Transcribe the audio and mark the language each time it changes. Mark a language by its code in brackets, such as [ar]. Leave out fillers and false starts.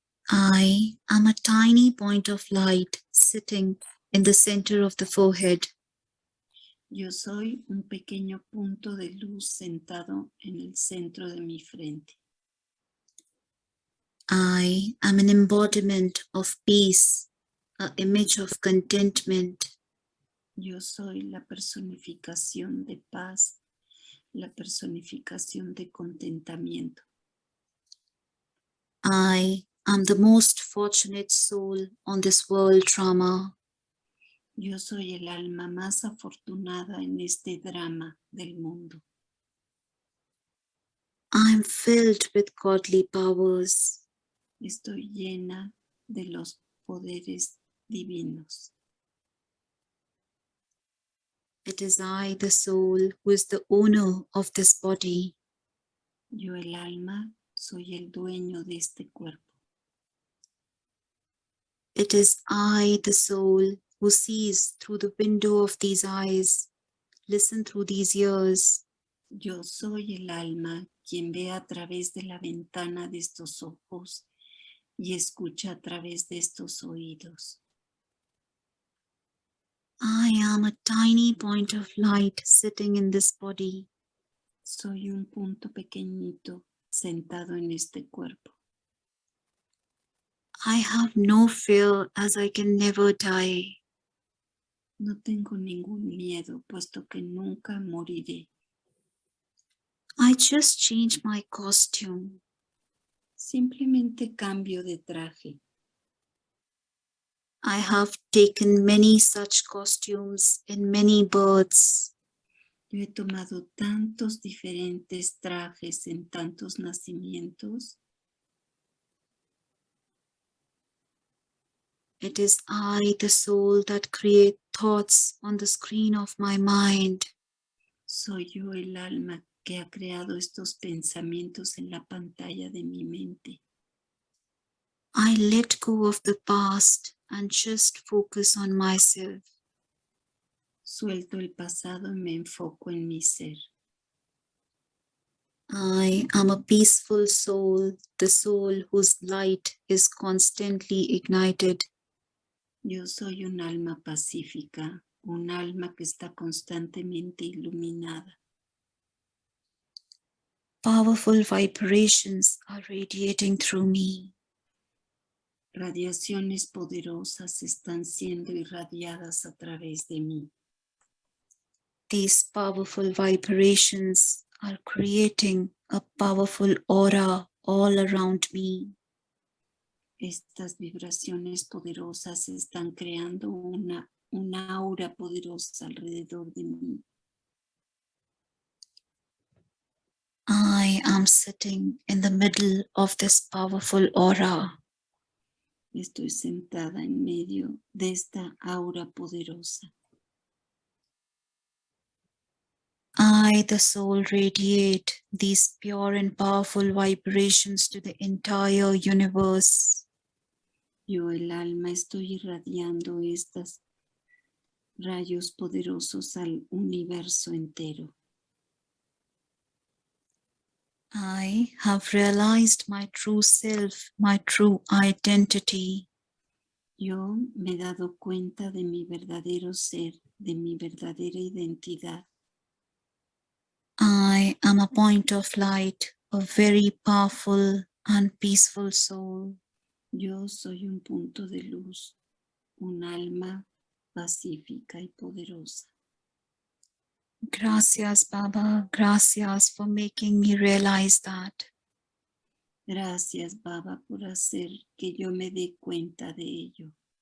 [en] I am a tiny point of light sitting in the center of the forehead. [es] Yo soy un pequeño punto de luz sentado en el centro de mi frente. [en] I am an embodiment of peace, an image of contentment. [es] Yo soy la personificación de paz, la personificación de contentamiento. [en] I am the most fortunate soul on this world drama. [es] Yo soy el alma más afortunada en este drama del mundo. [en] I am filled with godly powers. [es] Estoy llena de los poderes divinos. [en] It is I, the soul, who is the owner of this body. [es] Yo, el alma, soy el dueño de este cuerpo. [en] It is I, the soul, who sees through the window of these eyes, listen through these ears, [es] Yo soy el alma quien ve a través de la ventana de estos ojos y escucha a través de estos oídos. [en] I am a tiny point of light sitting in this body. [es] Soy un punto pequeñito sentado en este cuerpo. [en] I have no fear, as I can never die. [es] No tengo ningún miedo, puesto que nunca moriré. [en] I just change my costume. [es] Simplemente cambio de traje. [en] I have taken many such costumes in many births. [es] Yo he tomado tantos diferentes trajes en tantos nacimientos. [en] It is I, the soul, that create thoughts on the screen of my mind. [es] Soy yo el alma que ha creado estos pensamientos en la pantalla de mi mente. [en] I let go of the past and just focus on myself. [es] Suelto el pasado y me enfoco en mi ser. [en] I am a peaceful soul, the soul whose light is constantly ignited. [es] Yo soy un alma pacífica, un alma que está constantemente iluminada. [en] Powerful vibrations are radiating through me. [es] Radiaciones poderosas están siendo irradiadas a través de mí. [en] These powerful vibrations are creating a powerful aura all around me. [es] Estas vibraciones poderosas están creando una aura poderosa alrededor de mí. [en] I am sitting in the middle of this powerful aura. [es] Estoy sentada en medio de esta aura poderosa. [en] I, the soul, radiate these pure and powerful vibrations to the entire universe. [es] Yo, el alma, estoy irradiando estos rayos poderosos al universo entero. [en] I have realized my true self, my true identity. [es] Yo me he dado cuenta de mi verdadero ser, de mi verdadera identidad. [en] I am a point of light, a very powerful and peaceful soul. [es] Yo soy un punto de luz, un alma pacífica y poderosa. Gracias, Baba. [en] Gracias for making me realize that. [es] Gracias, Baba, por hacer que yo me dé cuenta de ello.